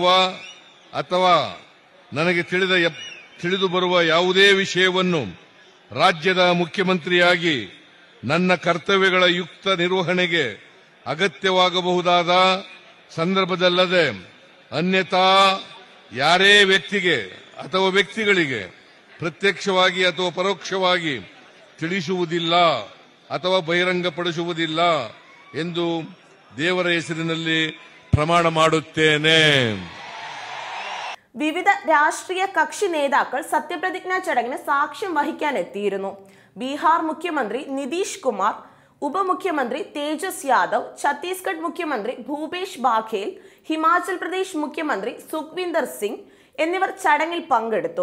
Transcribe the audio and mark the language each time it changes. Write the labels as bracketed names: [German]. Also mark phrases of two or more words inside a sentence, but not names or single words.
[Kannada] ಅಥವಾ ನನಗೆ ತಿಳಿದು ಬರುವ ಯಾವುದೇ ವಿಷಯವನ್ನು ರಾಜ್ಯದ ಮುಖ್ಯಮಂತ್ರಿಯಾಗಿ ನನ್ನ ಕರ್ತವ್ಯಗಳ ಯುಕ್ತ ನಿರ್ವಹಣೆಗೆ ಅಗತ್ಯವಾಗಬಹುದಾದ ಸಂದರ್ಭದಲ್ಲದೆ ಅನ್ಯಥಾ ಯಾರೇ ವ್ಯಕ್ತಿಗೆ ಅಥವಾ ವ್ಯಕ್ತಿಗಳಿಗೆ ಪ್ರತ್ಯಕ್ಷವಾಗಿ ಅಥವಾ ಪರೋಕ್ಷವಾಗಿ ತಿಳಿಸುವುದಿಲ್ಲ ಅಥವಾ ಬಹಿರಂಗಪಡಿಸುವುದಿಲ್ಲ ಎಂದು ದೇವರ ಹೆಸರಿನಲ್ಲಿ ಪ್ರಮಾಣ ಮಾಡುತ್ತೇನೆ. [Malayalam] വിവിധ രാഷ്ട്രീയ കക്ഷി നേതാക്കൾ സത്യപ്രതിജ്ഞാ ചടങ്ങിന് സാക്ഷ്യം വഹിക്കാനെത്തിയിരുന്നു. ബീഹാർ മുഖ്യമന്ത്രി നിതീഷ് കുമാർ, ഉപമുഖ്യമന്ത്രി തേജസ് യാദവ്, ഛത്തീസ്ഗഡ് മുഖ്യമന്ത്രി ഭൂപേഷ് ബാഘേൽ, ഹിമാചൽ പ്രദേശ് മുഖ്യമന്ത്രി സുഖ്വിന്ദർ സിംഗ് എന്നിവർ ചടങ്ങിൽ പങ്കെടുത്തു.